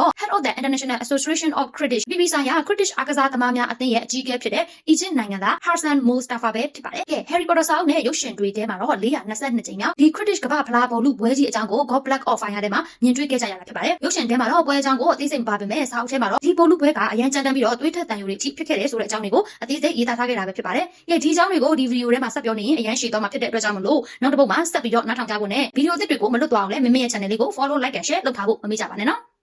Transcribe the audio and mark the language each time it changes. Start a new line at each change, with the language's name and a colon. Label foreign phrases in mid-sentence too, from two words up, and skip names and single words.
English: Head of the International Association of Quidditch
Burmese: ပြည်ပဆိုင်ရာ Quidditch အားကစားသမားများအသင်းရဲ့အကြီးအကဲဖြစ်တဲ့ Egypt နိုင်ငံသား Hassan Mustafa ပဲဖြစ်ပါတယ်ကဲ Harry Potter စာအုပ်နဲ့ရုပ်ရှင်တွေထဲမှာတော့422ကြိမ်မြောက်ဒီ Quidditch ကမ္ဘာဖလားဘောလုံးပွဲကြီးအကြောင်းကို Goblet of Fire ထဲမှာမြင်တွေ့ခဲ့ကြရတာဖြစ်ပါတယ်ရုပ်ရှင်ထဲမှာတော့ပွဲအကြောင်းကိုအသေးစိတ်မပါပေမဲ့စာအုပ်ထဲမှာတော့ဒီဘောလုံးပွဲကအရန်ကြမ်းတမ်းပြီးတော့သွေးထွက်တန်ယိုတွေအထိဖြစ်ခဲ့တယ်ဆိုတဲ့အကြောင်းတွေကိုအသေးစိတ်ရေးသားထားခဲ့တာပဲဖြစ်ပါတယ်ကဲဒီအကြောင်းတွေကိုဒီဗီဒီယိုထဲမှာဆက်ပြောနေရင်အရန်ရှည်သွားမှာဖြစ်တဲ့အတွက်ကြောင့်မလို့နောက်တစ်ပုတ်မှာဆက်ပြီးတော့နားထောင်ကြဖို့နဲ့ဗီဒီယိုအသစ်တွေကိုမလွတ်သွားအောင်လည်းမမေ့ရဲ့ channel လေးကို
English: follow like and share
Burmese: လုပ်ထားဖို့မမေ့ကြပါနဲ့နော်